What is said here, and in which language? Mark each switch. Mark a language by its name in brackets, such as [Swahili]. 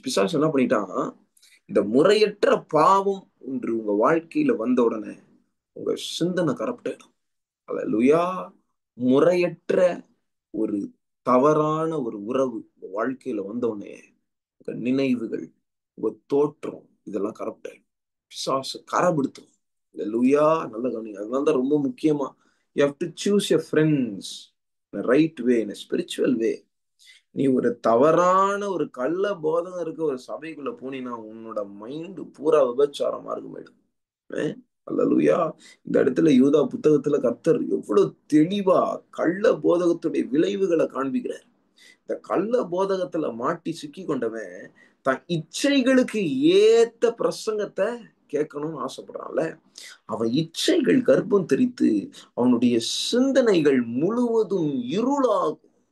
[Tamil] பிசாசு என்ன பண்ணிட்டான்? இந்த முறையற்ற பாவம் ஒன்று உங்க வாழ்க்கையில வந்த உடனே உங்க சிந்தனை கரப்ட் ஆயிடும். அல்லேலூயா. முறையற்ற ஒரு தவறான ஒரு உறவு உங்க வாழ்க்கையில வந்த உடனே உங்க நினைவுகள், உங்க தோற்றம் இதெல்லாம் கரப்ட் ஆயிடும். பிசாசு கரப்படுத்தும். அல்லேலூயா. நல்ல கவனிங்க. அதனால தான் ரொம்ப முக்கியமா [English] you have to choose your friends in a right way, in a spiritual way. [Tamil] நீ ஒரு தவறான ஒரு கள்ள போதகம் இருக்க ஒரு சபைக்குள்ள போனீங்கன்னா உன்னோட மைண்ட் பூரா விபச்சாரம் மார்க்கமாயிடும். அல்லேலூயா. இந்த இடத்துல யூதா புத்தகத்துல கர்த்தர் எவ்வளவு தெளிவா கள்ள போதகத்துடைய விளைவுகளை காண்பிக்கிறார். இந்த கள்ள போதகத்துல மாட்டி சிக்கி கொண்டவன் தன் இச்சைகளுக்கு ஏத்த பிரசங்கத்தை கேட்கணும்னு ஆசைப்படுறான்ல, அவன் இச்சைகள் கர்ப்பம் தெரித்து அவனுடைய சிந்தனைகள் முழுவதும் இருளாகும்.